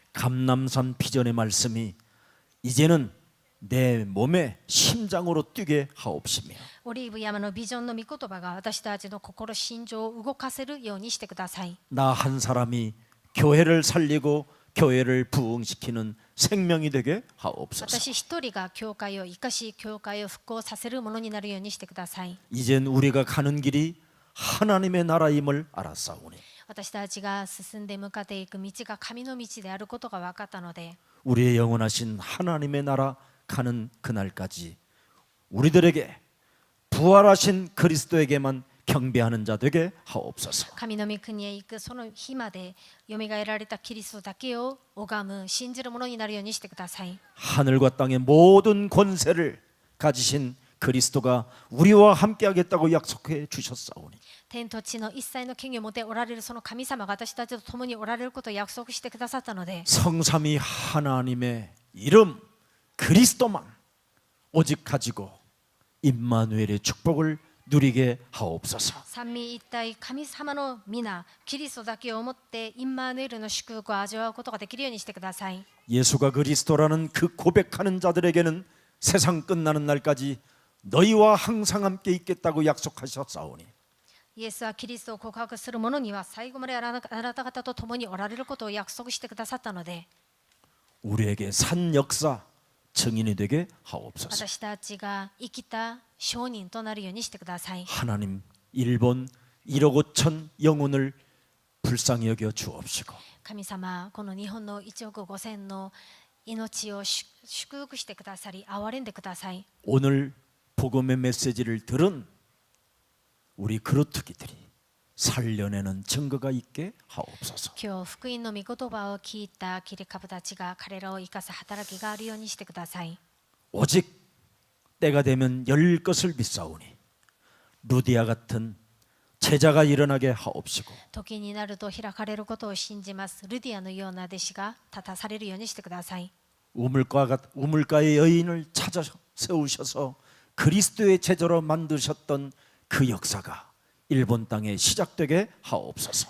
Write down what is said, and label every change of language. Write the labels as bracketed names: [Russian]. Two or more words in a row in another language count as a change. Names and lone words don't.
[Korean] 감람산 비전의 말씀이 이제는 내 몸의 심장으로 뛰게 하옵시며 [Japanese] オリーブ山のビジョンの御言葉が私たちの心心情を動かせるようにしてください。 [Korean] 나 한 사람이 교회를 살리고 교회를 부흥시키는 생명이 되게 하옵소서. [Japanese] 私一人が教会を生かし教会を復興させるものになるようにしてください。 [Korean] 이젠 우리가 가는 길이 하나님의 나라임을 알았사오니 [Japanese] 私たちが進んで向かっていく道が神の道であることが分かったので、 [Korean] 우리의 영원하신 하나님의 나라 가는 그날까지 우리들에게 부활하신 그리스도에게만 경배하는 자 되게 하옵소서. [Japanese] 神の御国へ行くその日までよみがえられたキリストだけを拝む信じるものになるようにしてください。 [Korean] 하늘과 땅의 모든 권세를 가지신 그리스도가 우리와 함께하겠다고 약속해 주셨사오니 [Japanese] 天と地の一切の権威を持っておられるその神様が私たちと共におられることを約束してくださったので、 [Korean] 성삼위 하나님의 이름 그리스도만 오직 가지고 임마누엘의 축복을 누리게 하옵소서. [Japanese] 三位一体神様の皆キリストだけをもってインマヌエルの祝福を味わうことができるようにしてください。 [Korean] 예수가 그리스도라는 그 고백하는 자들에게는 세상 끝나는 날까지 너희와 항상 함께 있겠다고 약속하셨사오니 [Japanese] イエスはキリストを告白する者には最後まであなた方と共におられることを約束してくださったので、 [Korean] 우리에게 산 역사 증인이 되게 하옵소서. [Japanese] 私たちが生きた証人となるようにしてください。 [Korean] 하나님 일본 1억 5천 영혼을 불쌍히 여겨 주옵시고 [Japanese] 神様、この日本の1億5千の命を祝福してくださり、憐れんでください。 [Korean] 오늘 복음의 메시지를 들은 우리 그루트기들이 살려내는 증거가 있게 하옵소서. [Japanese] 今日福音の御言葉を聞いた切り株たちが彼らを生かす働きがあるようにしてください。 [Korean] 오직 때가 되면 열 것을 믿사오니 루디아 같은 제자가 일어나게 하옵시고 [Japanese] 時になると開かれることを信じます。ルディアのような弟子が立たされるようにしてください。 [Korean] 우물가의 여인을 찾아 세우셔서 그리스도의 제자로 만드셨던 그 역사가 일본 땅에 시작되게 하옵소서.